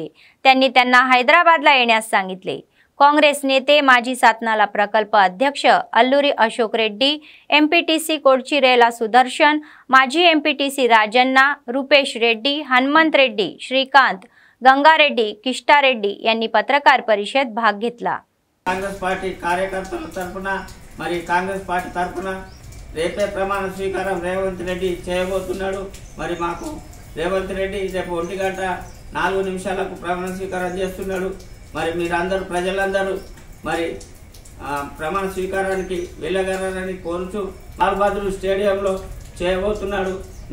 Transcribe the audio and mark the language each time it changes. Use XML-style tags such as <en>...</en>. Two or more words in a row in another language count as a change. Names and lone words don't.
<mr>त्यांनी त्यांना हैदराबादला येण्यास सांगितले। काँग्रेस नेते माजी सातनाला प्रकल्प अध्यक्ष अल्लुरी अशोक रेड्डी, एमपीटीसी कोडचिरेला सुदर्शन, माजी एमपीटीसी राजन्ना, रुपेश रेड्डी, हनुमंत रेड्डी, श्रीकांत, गंगारेड्डी, किष्टारेड्डी यांनी पत्रकार परिषद भाग घेतला।</mr> <te>कांग्रेस पार्टी कार्यकर्तల తరపున మరి కాంగ్రెస్ పార్టీ తరపున రేపే ప్రమాణ స్వీకారం రేవంత్ రెడ్డి చేయబోతున్నాడు। మరి మాకు రేవంత్ రెడ్డి రేపు 1:04 ప్రమాణ స్వీకారం చేస్తున్నాడు। మరి మీరందరూ ప్రజలందరూ మరి ప్రమాణ స్వీకారానికి వెళ్ళగలరని కోరుచు లాల్ బహదూర్ స్టేడియంలో చేయబోతున్నాడు।</te>